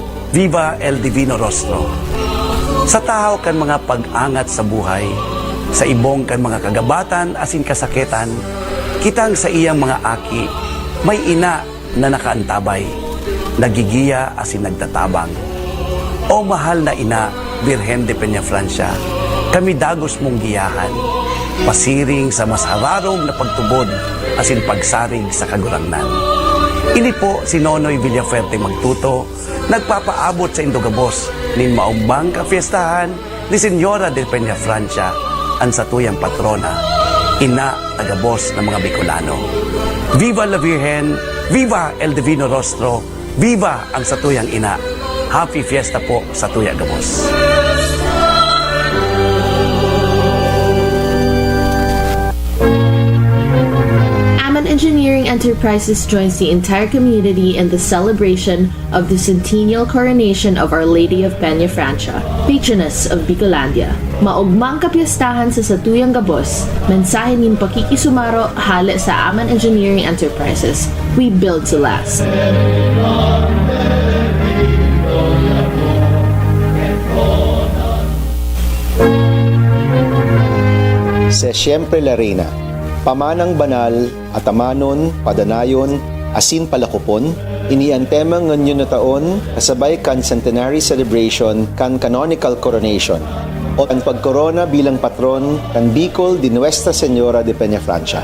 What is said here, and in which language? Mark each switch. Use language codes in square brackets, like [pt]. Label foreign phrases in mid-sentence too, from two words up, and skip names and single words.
[es] Viva el Divino Rostro! [bik] Sa tahaw kan mga pag-angat sa buhay, sa ibong kan mga kagabatan asin kasakitan, kitang sa iyang mga aki, may ina na nakaantabay, nagigiya asin nagtatabang. O mahal na ina, Birhen de Peña Francia, kami dagos mong giyahan, pasiring sa mas hararong na pagtubod asin pagsarig sa kagurangnan. Ini po si Nonoy Villafuerte Magtuto, nagpapaabot sa Indogabos nin maumbang kafiestahan ni Señora de Peña Francia, ang satuyang patrona, ina tagabos ng mga Bicolano. [es] Viva la Virgen! Viva el Divino Rostro! [bik] Viva ang satuyang ina! [en] Happy Fiesta [bik] po sa Tuya Gabos! [en] Aman Engineering Enterprises joins the entire community in the celebration of the centennial coronation of Our Lady of Peña Francia, patroness of Bicolandia. [bik] Maugmang kapiyastahan sa Satuyang Gabos, mensahe nin pakikisumaro hali sa Aman Engineering Enterprises. [en] We build to last. [bik] Sa Siyempre la Reina, pamanang banal, atamanon, padanayon, asin palakupon, iniantema nganyon na taon, kasabay kan [en] centenary celebration [bik] kan [en] canonical coronation, [bik] o ang pagkorona bilang patron kan Bicol di Nuestra Señora de Peña Francia.